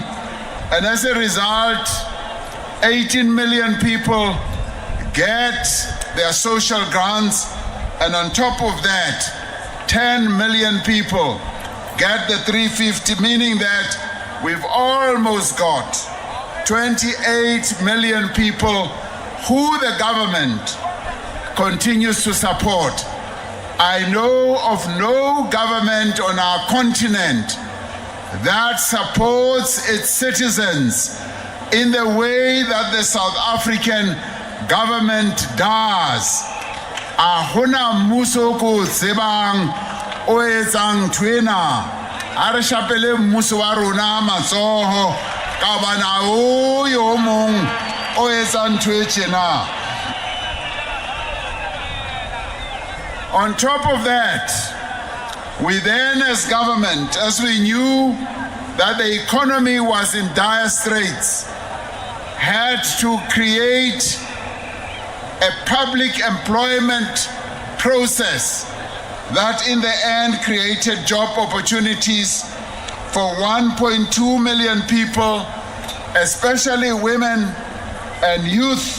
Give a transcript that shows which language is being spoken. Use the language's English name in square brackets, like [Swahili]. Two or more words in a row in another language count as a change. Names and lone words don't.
[English] and as a result, 18 million people get their social grants, and on top of that, 10 million people get the 350, meaning that we've almost got 28 million people who the government continues to support. I know of no government on our continent that supports its citizens in the way that the South African government does. [Southern Sotho] Ahuna mmuso ko tsebang o etsang twena a re shapele mmuso wa rona matsoho ka bana o yo mong o etsang twetjena. [English] On top of that, we then as government, as we knew that the economy was in dire straits, had to create a public employment process that in the end created job opportunities for 1.2 million people, especially women and youth.